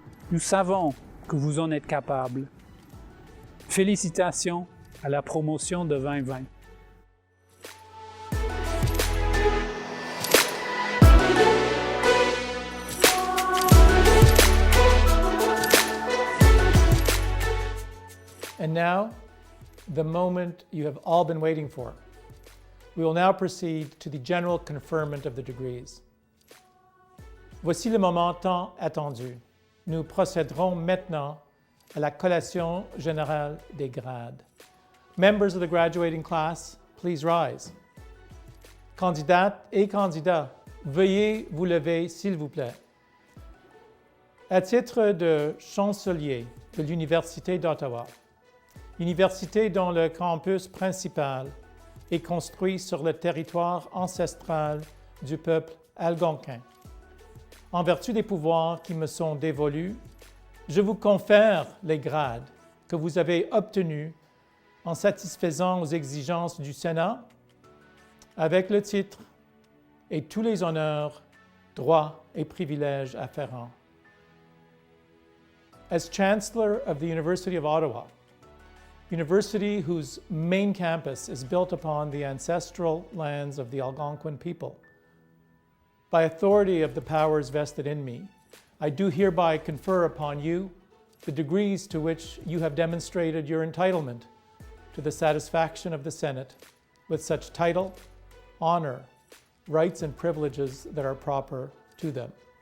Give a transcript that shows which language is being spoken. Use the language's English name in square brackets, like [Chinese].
[French] Nous savons que vous en êtes capables. Félicitations à la promotion de 2020. [English] And now, the moment you have all been waiting for. We will now proceed to the general conferment of the degrees. [French] Voici le moment tant attendu. Nous procéderons maintenant à la collation générale des grades. [English] Members of the graduating class, please rise. [French] Candidates et candidats, veuillez vous lever s'il vous plaît. À titre de chancelier de l'Université d'Ottawa, université dont le campus principal est construit sur le territoire ancestral du peuple algonquin. En vertu des pouvoirs qui me sont dévolus, je vous confère les grades que vous avez obtenus en satisfaisant aux exigences du Sénat avec le titre et tous les honneurs, droits et privilèges afférents. [English] As Chancellor of the University of Ottawa, university whose main campus is built upon the ancestral lands of the Algonquin people, by authority of the powers vested in me, I do hereby confer upon you the degrees to which you have demonstrated your entitlement to the satisfaction of the Senate with such title, honor, rights and privileges that are proper to them.